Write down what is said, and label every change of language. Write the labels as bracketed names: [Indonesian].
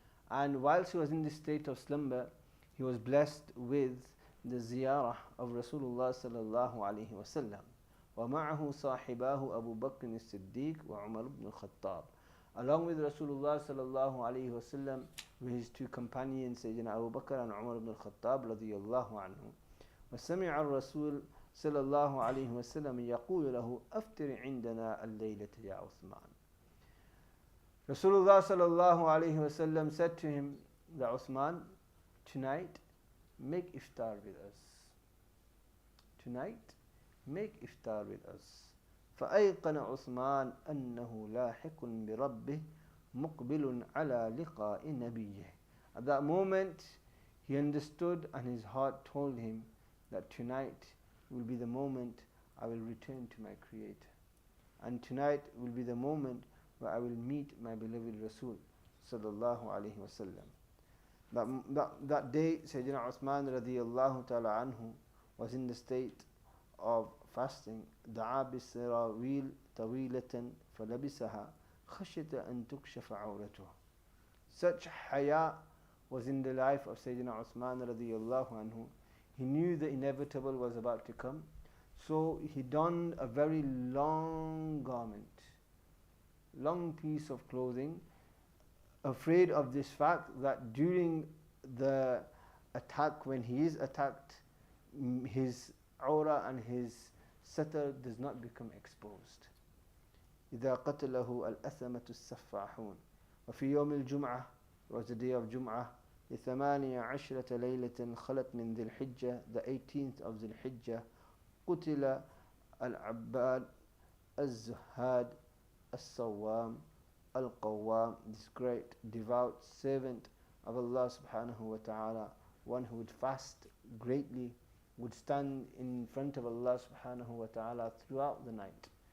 [English] And whilst he was in this state of slumber, he was blessed with the ziyarah of Rasulullah sallallahu alayhi wa sallam. [Arabic] وَمَعَهُ صَاحِبَاهُ أَبُو بَكْرٍ الصِّدِّيقِ وَعُمَرُ بْنُ الْخَطَّابِ. [English] Along with Rasulullah sallallahu alayhi wa sallam, with his two companions, Sayyidina Abu Bakr and Umar ibn al-Khattab radiyallahu anhu. [Arabic] وَسَمِعَ الرَّسُولُ صلى الله عليه وسلم يقول له أفتر عندنا الليلة يا عثمان. [English] Rasulullah sallallahu alayhi wa sallam said to him, that Uthman, tonight make iftar with us. Tonight make iftar with us. [Arabic] فأيقن عثمان أنه لاحق بربه مقبل على لقاء نبيه. [English] At that moment, he understood and his heart told him that tonight will be the moment I will return to my Creator. And tonight will be the moment where I will meet my beloved Rasul sallallahu alayhi wasallam. That day, Sayyidina Uthman radiyallahu ta'ala anhu was in the state of fasting. [Arabic] دعا بسراويل طويلة فلبسها خشية أن تكشف عورته. [English] Such haya was in the life of Sayyidina Uthman radiyallahu anhu. He knew the inevitable was about to come, so he donned a very long garment, long piece of clothing, afraid of this fact that during the attack, when he is attacked, his aura and his satar does not become exposed. [Arabic] إذا قتله الأثمة السفاحون. وفي يوم الجمعة, [English] was the day of Jum'ah, [Arabic] ثمانية عشرة ليلة خلت من ذي الحجة, [English] the 18th of ذي الحجة, [Arabic] قتل العباد الزهاد الصوام القوام, [English] this great devout servant of Allah subhanahu wa ta'ala, one who would fast greatly, would stand in front of Allah subhanahu wa ta'ala throughout the night.